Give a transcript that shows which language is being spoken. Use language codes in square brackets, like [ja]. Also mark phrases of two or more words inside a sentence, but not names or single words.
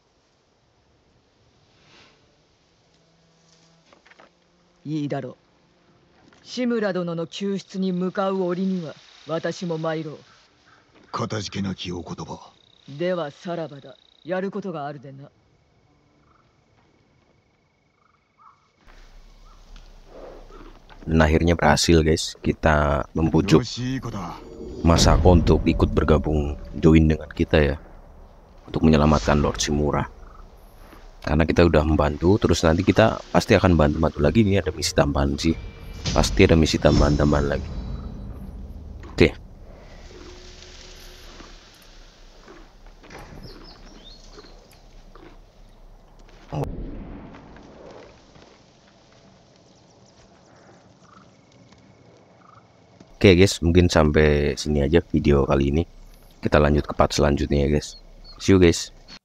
[ja] いいだろう。志村殿の救出に向かう折には私も参ろう。かたじけなきお言葉。ではさらばだ。やることがあるでな。 [id] Dan akhirnya berhasil guys, kita membujuk [ja] よしいい子だ。 [id] Masako untuk ikut bergabung, join dengan kita ya, untuk menyelamatkan Lord Shimura. Karena kita udah membantu, terus nanti kita pasti akan bantu lagi. Ini ada misi tambahan sih, pasti ada misi tambahan lagi. Oke. Oke guys, mungkin sampai sini aja video kali ini. Kita lanjut ke part selanjutnya ya guys. [en] See you guys.